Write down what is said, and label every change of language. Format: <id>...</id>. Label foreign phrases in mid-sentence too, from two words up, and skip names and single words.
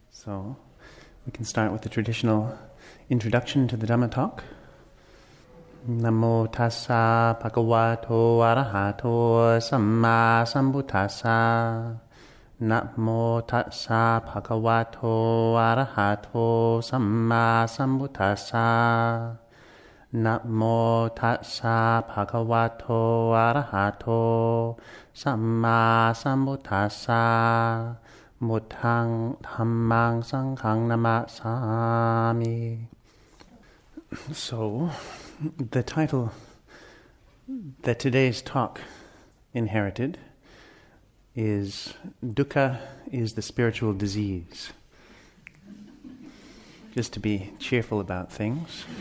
<en>So we can start with the traditional introduction to the Dhamma talk.</en> <pi>Namo tassa bhagavato arahato samma sambuddhassa. Namo tassa bhagavato arahato samma sambuddhassa. Namo tassa bhagavato arahato samma sambuddhassa. Buddhang dhammang sanghang namasami.</pi> <en>So, the title that today's talk inherited is Dukkha is the spiritual disease. Just to be cheerful about things.</en>